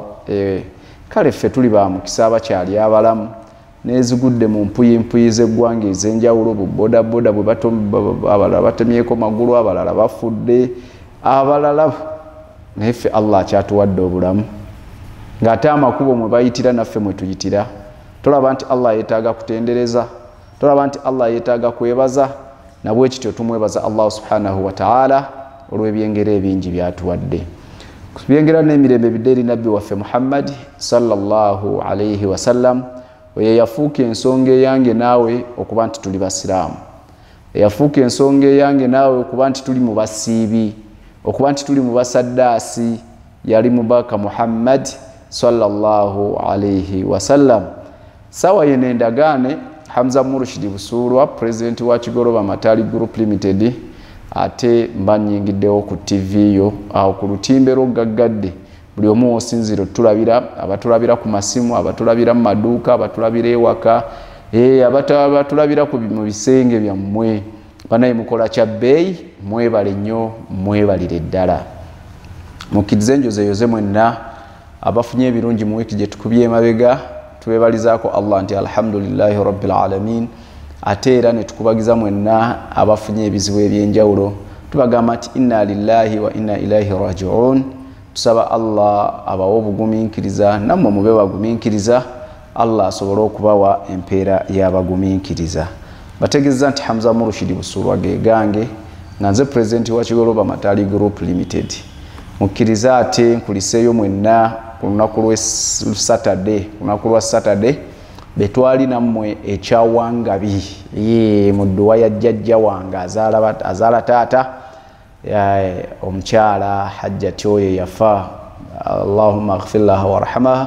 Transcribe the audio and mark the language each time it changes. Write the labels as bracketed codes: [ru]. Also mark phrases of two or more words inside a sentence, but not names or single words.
[lg] Kale ffe tuli ba mukisa abakyali abalamu nezigudde mu mpuyi z'eggwanga ez'enjawulo, boda bwe abalala batemyeko magulu, abalala bafudde, abalala naye ffe Allah akyatuwadde obulamu ng'ate amakubo mwe bayitira naffe mwe tuyitira. Tolaba nti Allah yeetaaga kutendereza, tolaba nti Allah yeetaaga kwebaza, nabwe kityo tumwebaza Allah [ar] سبحانه وتعالى [lg] olw'ebyengero ebingi byatuwadde. Byengera n'emirembe bidde nabbi waffe Muhammad [ar] صلى الله عليه وسلم, [lg] oyo yafuuka ensonga eyange naawe okuba nti tuli basiraamu, yafuuka ensonga eyange naawe okuba nti tuli mu basiibi, okuba nti tuli mu basaddaasi, yali mubaka Muhammad [ar] صلى الله عليه وسلم. [lg] Sawa yene ndagane Hamza Murshid Busurwa, president wa Kigoroba Matali Group Limited, ate mbanyingiddewo ku TV yo awo ku lutimbe lwogaggadde buli omu osinziro tulabira, abatulabira ku masimu, abatulabira mu maduuka, abatulabira ewaka, abatulabira mu bisenge byammwe. Banaye mukola kya bbeeyi, mwebale nnyo, mwebalire ddala. Mukkirize enjozeyoze mwenna abafunye ebirungi mu wiiki gye tukubye emabega, tubebalizaako Allah nti [ar] الحمد لله رب العالمين. [lg] Ate era ne tukubagiza mwenna abafunye ebizibu ebyenjawulo, tubagamba nti [ar] إنا لله وإنا إليه راجعون. [lg] Tusaba Allah abawe obugumiikiriza, nammwe mube bagumiikiriza, Allah asobole okubawa empeera y'abagumiikiriza. Bategeeza nti Hamza Murshid Busurwa ge gange, nga nze president wa Kigoroba Matali Group Limited. Mukkiriza ate nkuliseeyo mwenna ku lunaku lwa Saturday betwali nammwe ekyawangabi mu dduwa ya jjajja wange azaala taata omukyala Hajjati oyo yafa, [ar] اللهم اغفر لها وارحمها.